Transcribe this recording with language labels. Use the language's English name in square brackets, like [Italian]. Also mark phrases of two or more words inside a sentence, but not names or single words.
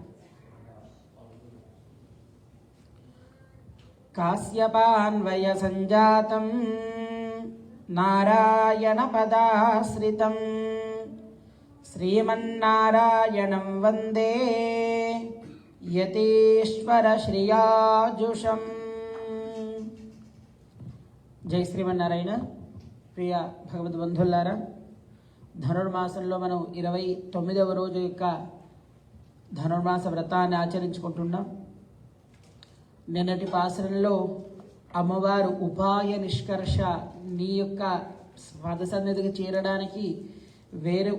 [Sanskrit] काश्यपान्वय सञ्जातं नारायण पदाश्रितम् श्रीमन्नारायणं वन्दे यतीश्वर श्रीयाजुषम्. [Telugu] జై శ్రీమన్నారాయణ. ప్రియ భగవద్బంధులారా, ధనుర్మాసంలో మనం 29వ రోజు యొక్క ధనుర్మాస వ్రతాన్ని ఆచరించుకుంటున్నాం. నిన్నటి పాసరంలో అమ్మవారు ఉపాయ నిష్కర్ష, నీ యొక్క పద సన్నిధికి చేరడానికి వేరే